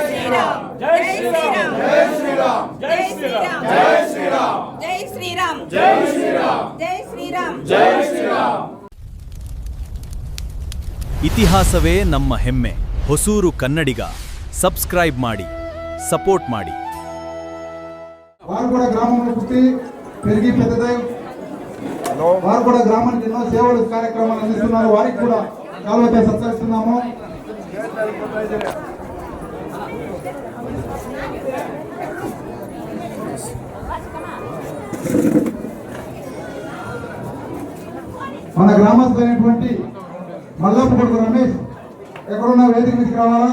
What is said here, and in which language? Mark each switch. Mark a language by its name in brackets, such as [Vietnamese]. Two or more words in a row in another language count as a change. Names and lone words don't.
[Telugu] శ్రీరామ్ జై శ్రీరామ్ జై శ్రీరామ్ జై శ్రీరామ్ జై శ్రీరామ్ జై శ్రీరామ్ జై శ్రీరామ్ జై శ్రీరామ్ జై శ్రీరామ్. [Kannada] ಇತಿಹಾಸವೇ ನಮ್ಮ ಹೆಮ್ಮೆ. ಹೊಸೂರು ಕನ್ನಡಿಗ. ಸಬ್ಸ್ಕ್ರೈಬ್ ಮಾಡಿ, ಸಪೋರ್ಟ್ ಮಾಡಿ. [Telugu] వారు కూడా గ్రామంలో పుట్టి పెరిగి పెద్దదై వారు కూడా గ్రామానికి ఎన్నో సేవలు కార్యక్రమాలు అందిస్తున్నారు. వారికి కూడా కాలువతో సత్కరిస్తున్నాము. మన గ్రామస్తులైనటువంటి మల్లాపు కొడుకు రమేష్ ఎక్కడున్న వేదిక మీదకి రావాలా.